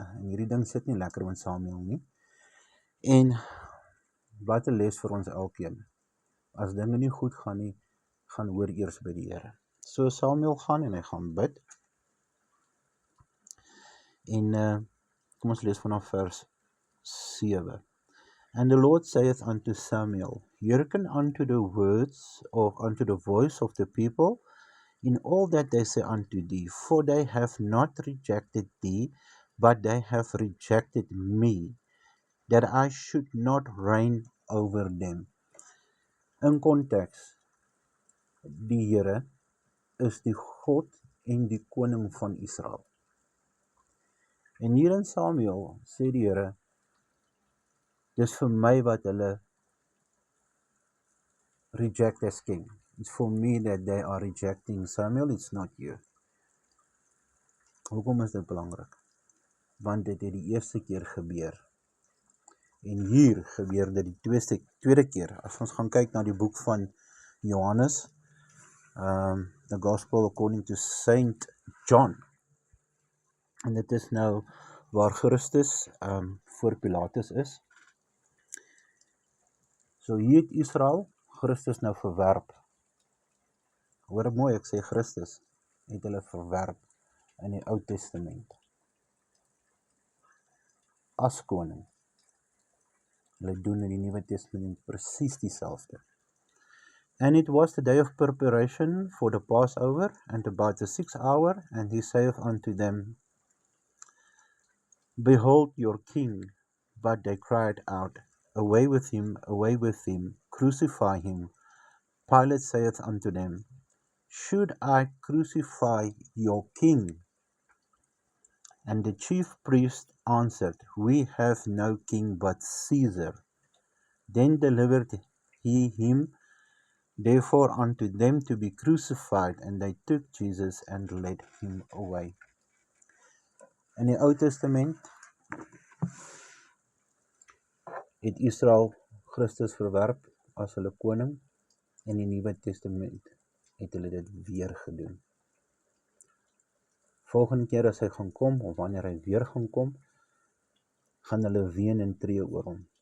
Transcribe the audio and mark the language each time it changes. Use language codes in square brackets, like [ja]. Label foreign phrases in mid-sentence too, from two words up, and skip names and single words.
[af] En hierdie ding sit nie lekker met Samuel nie. En wat 'n les vir ons elkeen. As dinge nie goed gaan nie, gaan hoor eers by die Here. So Samuel gaan en hy gaan bid. En kom ons lees vanaf vers 7. [en] And the Lord saith unto Samuel, hearken unto the words unto the voice of the people, in all that they say unto thee, for they have not rejected thee, but they have rejected me, that I should not reign over them. [af] In konteks, die Here is die God en die koning van Israel. En hier in Samuel sê die Here, dis vir my wat hulle [en] reject as king. It's for me that they are rejecting Samuel, it's not you. [af] Hoekom is dit belangrik? Want dit het die eerste keer gebeur. En hier gebeur dit die tweede keer. As ons gaan kyk na die boek van Johannes, [en] the Gospel according to Saint John. [af] En dit is nou waar Christus voor Pilatus is. So hier het Israel Christus nou verwerp. Hoor mooi, ek sê Christus het hulle verwerp in die Ou Testament. As koning. Hulle doen in die Nuwe Testament presies dieselfde. [en] And it was the day of preparation for the Passover, and about the 6th hour, and he saith unto them, Behold your king. But they cried out, away with him, crucify him. Pilate saith unto them, Should I crucify your king? And the chief priest answered, We have no king but Caesar. Then delivered he him therefore unto them to be crucified, and they took Jesus and led him away. [af] In die Ou Testament het Israel Christus verwerp as hulle koning, en in die Nuwe Testament het hulle dit weer gedoen. Volgende keer as hy gaan kom, of wanneer hy weer gaan kom, gaan hulle ween en tree oor hom.